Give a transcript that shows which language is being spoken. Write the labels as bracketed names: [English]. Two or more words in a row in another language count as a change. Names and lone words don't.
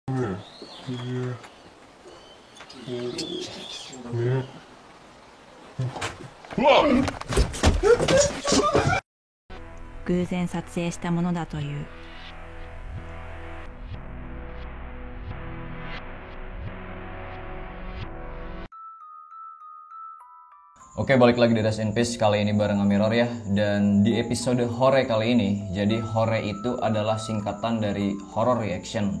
[Japanese] 偶然撮影したものだという。 [Indonesian] Oke, balik lagi di Rest in Peace, kali ini bareng Amiror ya. Dan di episode Hore kali ini, jadi Hore itu adalah singkatan dari Horror Reaction.